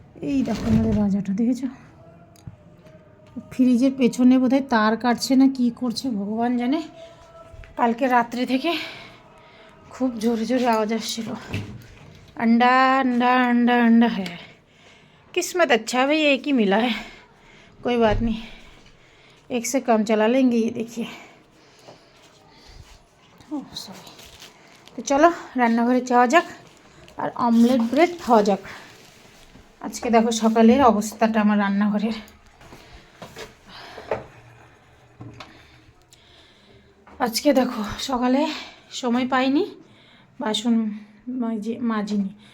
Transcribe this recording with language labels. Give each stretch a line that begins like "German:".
Bangla: এই দেখো আমাদের রাজাটা দেখেছো, ফ্রিজের পেছনে বোধহয় তার কাটছে না কি করছে ভগবান জানে। কালকে রাত্রে থেকে খুব জোরে জোরে আওয়াজ আসছিল,
Hindi: अंडा अंडा अंडा अंडा है। किस्मत अच्छा है भाई, एक ही मिला है, कोई बात नहीं, एक से कम चला लेंगे। ये देखिए ओह सॉरी। तो चलो
Bangla: রান্নাঘরে যাওয়া যাক আর অমলেট ব্রেড খাওয়া যাক। আজকে দেখো সকালের অবস্থাটা আমার রান্নাঘরের। আজকে দেখো সকালে সময় পাইনি, বাসন মাজিনি।